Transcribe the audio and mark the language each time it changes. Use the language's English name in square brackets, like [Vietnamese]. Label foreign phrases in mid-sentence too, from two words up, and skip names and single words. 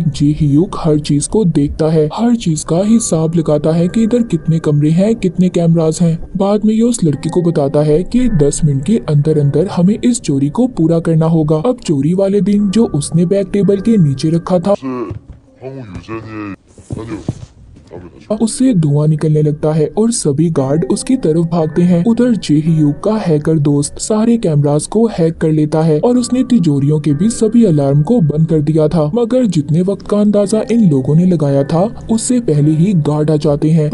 [Hindi] जेहीयुक हर चीज को देखता है, हर चीज का हिसाब लगाता है कि इधर कितने कमरे हैं, कितने कैमरास हैं। बाद में ये उस लड़की को बताता है कि 10 मिनट के अंदर अंदर हमें इस चोरी को पूरा करना होगा। अब चोरी वाले दिन जो उसने बैग टेबल के नीचे रखा था 황후 유전의 아니요 다음에 다시 उससे धुआं निकलने लगता है और सभी गार्ड उसकी तरफ भागते हैं। उधर जेहीयुक का हैकर दोस्त सारे कैमरास को हैक कर लेता है और उसने तिजोरियों के भी सभी अलार्म को बंद कर दिया था। मगर जितने वक्त का अंदाजा इन लोगों ने लगाया था उससे पहले ही गार्ड आ जाते हैं।